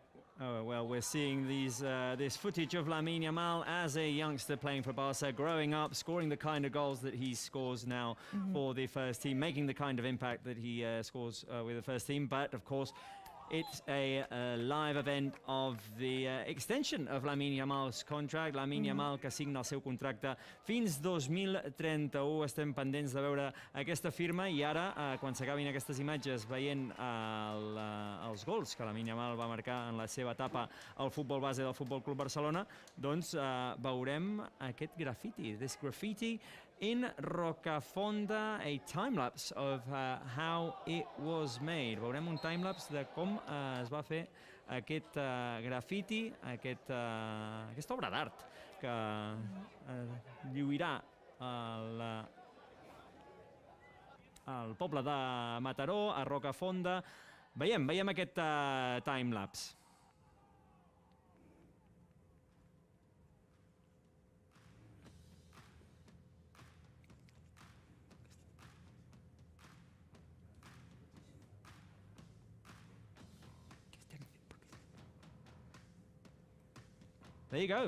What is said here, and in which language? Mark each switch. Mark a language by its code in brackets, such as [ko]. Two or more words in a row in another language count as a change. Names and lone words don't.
[en] Oh, well, we're seeing this footage of Lamine Yamal as a youngster playing for Barca, growing up, scoring the kind of goals that he scores now for the first team, making the kind of impact that he scores with the first team. But, of course, it's a live event of the extension of Lamine Yamal's contract. [ca] Lamine Yamal, que signa el seu contracte fins 2031. Estem pendents de veure aquesta firma, i ara, quan s'acabin aquestes imatges veient els gols que Lamine Yamal va marcar en la seva etapa al futbol base del Futbol Club Barcelona, doncs veurem aquest graffiti. [en] This graffiti in Rocafonda, a time-lapse of how it was made. [ca] Veurem un time-lapse de com es va fer aquest graffiti, aquesta obra d'art que lluirà al poble de Mataró, a Rocafonda. Veiem aquest time-lapse. [en] There you go.